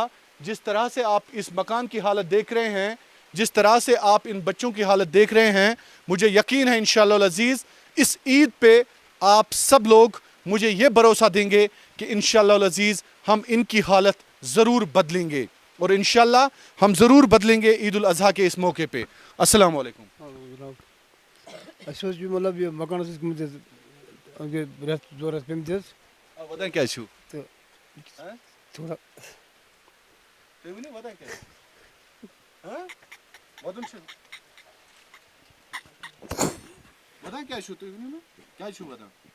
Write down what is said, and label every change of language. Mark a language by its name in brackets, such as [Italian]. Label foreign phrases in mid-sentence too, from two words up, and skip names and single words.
[Urdu] جس طرح سے آپ اس مکان کی حالت دیکھ رہے ہیں, جس طرح سے آپ ان بچوں کی حالت دیکھ رہے ہیں, مجھے یقین ہے [Arabic] انشاءاللہ العزیز [Urdu] اس عید پہ آپ سب لوگ مجھے یہ بھروسہ دیں گے کہ [Arabic] انشاءاللہ العزیز [Urdu] ہم ان کی حالت ضرور بدلیں گے, اور انشاءاللہ ہم ضرور بدلیں گے عید الاضحیٰ کے اس موقع پہ. [Arabic] السلام علیکم. [Kashmiri] اَسہِ اوس یہِ مطلب یہِ مکانَس ٲسۍ گٔمٕتۍ رٮ۪تھ 2 رٮ۪تھ پیٚمٕتۍ حظ وَدان کیٛاہ چھُو؟ تہٕ تھوڑا تُہۍ ؤنِو وَدان کیٛاہ چھُ؟ وَدُن چھُ وَدان کیٛاہ چھُو تُہۍ ؤنِو مےٚ کیٛازِ چھُو وَدان؟